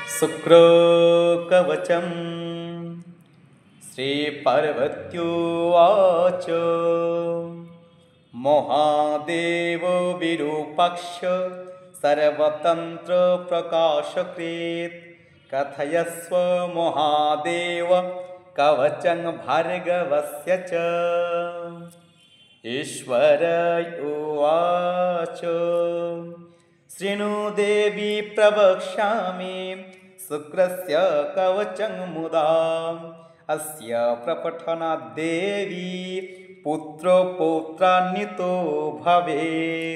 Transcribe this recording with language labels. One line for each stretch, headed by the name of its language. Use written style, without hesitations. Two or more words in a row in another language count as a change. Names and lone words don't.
Sanskrit: শুক্র কবচম শ্রী পার্বত্যোবাচ মহাদেব বিরূপাক্ষ সর্বতন্ত্র প্রকাশকৃত কথয়স্ব মহাদেব কবচং ভার্গবস্য চ। ईश्वर उवाच शृणु देवी प्रवक्ष्यामि शुक्रस्य कवचं मुदा अस्य प्रपठनाद् देवी पुत्रो पौत्रान्वितो भवेत्।